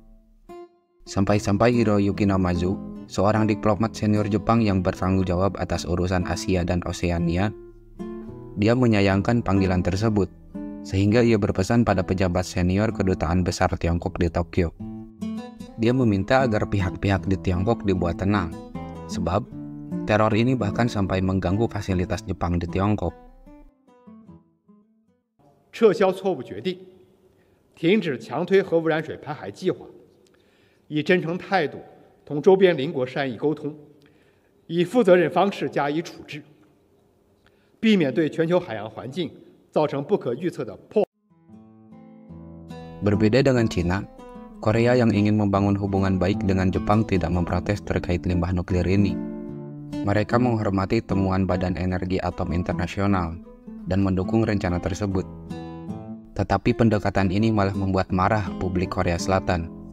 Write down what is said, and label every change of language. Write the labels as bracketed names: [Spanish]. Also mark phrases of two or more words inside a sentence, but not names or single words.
[Indonesian] Sampai-sampai Hiroyuki Namazu, seorang diplomat senior Jepang yang bertanggung jawab atas urusan Asia dan Oseania, dia menyayangkan panggilan tersebut, sehingga ia berpesan pada pejabat senior kedutaan besar Tiongkok di Tokyo. Dia meminta agar pihak-pihak di Tiongkok dibuat tenang, sebab teror ini bahkan sampai mengganggu fasilitas Jepang di Tiongkok. [Chinese] 撤销错误决定，停止强推核污染水排海计划，以真诚态度同周边邻国善意沟通，以负责任方式加以处置，避免对全球海洋环境造成不可预测的破坏。 [Indonesian] Berbeda dengan Cina, Korea yang ingin membangun hubungan baik dengan Jepang tidak memprotes terkait limbah nuklir ini. Mereka menghormati temuan Badan Energi Atom Internasional dan mendukung rencana tersebut. Tetapi pendekatan ini malah membuat marah publik Korea Selatan.